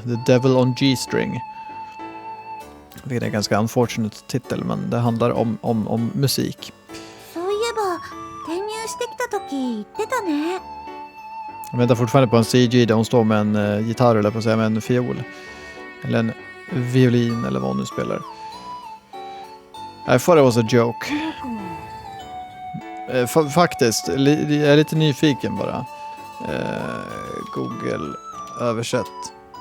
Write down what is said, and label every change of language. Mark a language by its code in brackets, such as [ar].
[sv] The Devil on G-string. Det är en ganska unfortunate titel, men det handlar om musik. [ja] そういえば転入してきた時言ってたね。 [sv] Jag väntar fortfarande på en CG där hon står med en gitarr, eller på att säga, med en fiol. Eller en violin, eller vad hon nu spelar. [en] I thought it was a joke. [sv] Faktiskt, jag är lite nyfiken bara. Google översätt.